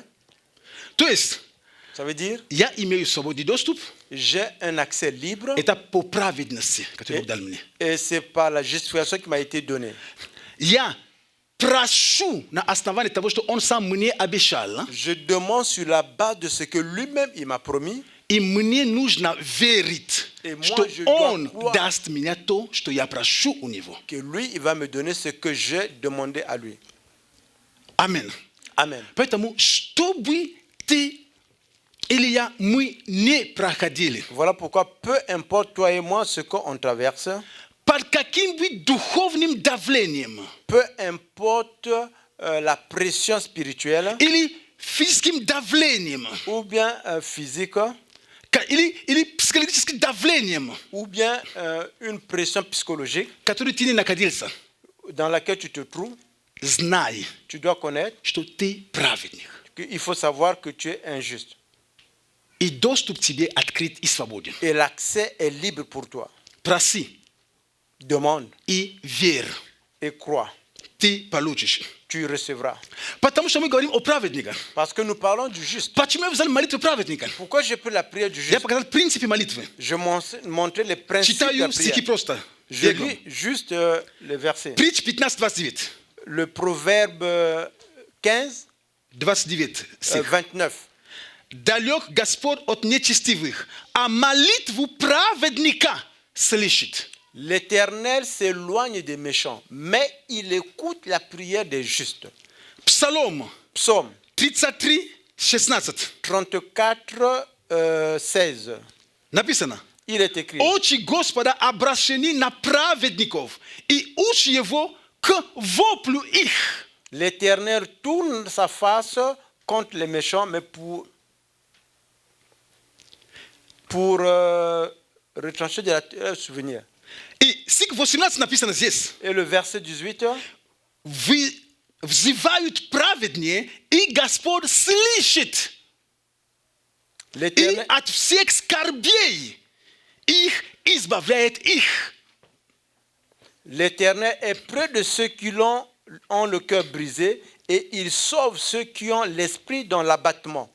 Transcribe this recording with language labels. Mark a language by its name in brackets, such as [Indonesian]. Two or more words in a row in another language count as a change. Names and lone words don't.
[Russian] То есть, [French] ça veut dire, [Russian] я имею свободный доступ. [French] j'ai un accès libre. [Russian] Это по праведности, который Бог дал мне. [French] Et c'est par la justification qui m'a été donnée. [Russian] Я прошу на основании того, что Он сам мне обещал. [French] Je demande sur la base de ce que lui-même il m'a promis. [Russian] И мне нужно верить, что Он даст мне то, что я прошу у Него. [French] Que lui, il va me donner ce que j'ai demandé à lui. Amen. Amen. [Russian] Поэтому, чтобы ты или я, мы не проходили. [French] Voilà pourquoi, peu importe toi et moi ce qu'on traverse, [Russian] Под каким бы духовным давлением, [French] peu importe la pression spirituelle [Russian] или физическим давлением, [French] ou bien physique, [Russian] или психологическим давлением, [French] ou bien une pression psychologique [Russian] который ты не находился, [French] dans laquelle tu te trouves, [Russian] знай, [French] tu dois connaître [Russian] что ты праведник. [French] qu'il faut savoir que tu es injuste. [Russian] И доступ тебе открыт и свободен. [French] Et l'accès est libre pour toi. [Russian] Проси [French] Demande [Russian] и верь. [French] et crois. [Russian] Ты получишь. [French] Tu recevras. [Russian] Потому что мы говорим о праведниках. [French] Parce que nous parlons du juste. [Russian] Почему я взял молитву праведника? [French] Pourquoi j'ai pris la prière du [Russian] Я [French] juste? [Russian] показал принципы молитвы. [French] Je montrais les principes de la [Russian] Читаю стихи [French] prière. [Russian] просто. [French] Je lis juste les versets. [Russian] Притч 15:29. [French] Le proverbe 15, [Russian] 29 стих. [French] 29. [Russian] Далек Господь от нечестивых, а молитву праведника слышит. [French] L'Éternel s'éloigne des méchants, mais il écoute la prière des justes. [Russian] Псалом [French] Psaume [Russian] 33:16. [French] 34, 16. [Russian] Написано. [French] Il est écrit. [Russian] Очи Господа обращены на праведников, и уши его к воплю их. [French] L'Éternel tourne sa face contre les méchants, mais pour retrancher de la souvenir. [Russian] И стих 18 написано здесь. [French] Et le verset 18, [Russian] Взывают праведнее, и Господь слышит. И [French] l'Éternel, [Russian] от всех скорбей их избавляет их. [French] l'Éternel est près de ceux qui ont le cœur brisé et il sauve ceux qui ont l'esprit dans l'abattement.